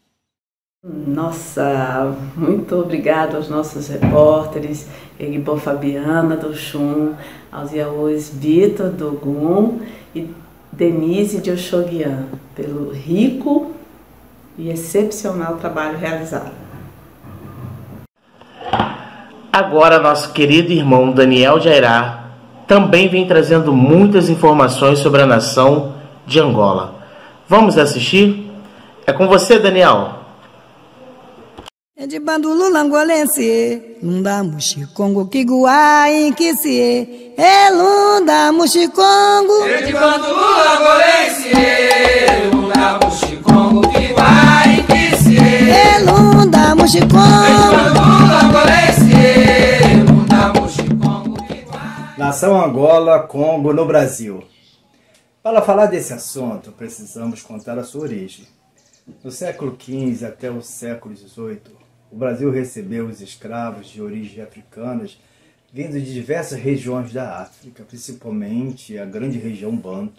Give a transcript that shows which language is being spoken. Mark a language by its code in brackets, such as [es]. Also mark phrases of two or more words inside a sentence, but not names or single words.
[pt] Nossa, muito obrigado aos nossos repórteres, Egbo Fabiana do Oxum, aos Iaôs Vitor do Ogum e Denise de Oxoguian, pelo rico e excepcional trabalho realizado. Agora, nosso querido irmão Daniel Jairá também vem trazendo muitas informações sobre a nação de Angola. Vamos assistir? É com você, Daniel. [kg] De bandulu langolense, lunda muxicongo kiguá inquisie, lunda muxicongo. De bandulu langolense, lunda muxicongo kiguá inquisie, lunda muxicongo. [pt] Nação Angola, Congo, no Brasil. Para falar desse assunto, precisamos contar a sua origem. No século XV até o século XVIII, o Brasil recebeu os escravos de origem africanas vindos de diversas regiões da África, principalmente a grande região Banto.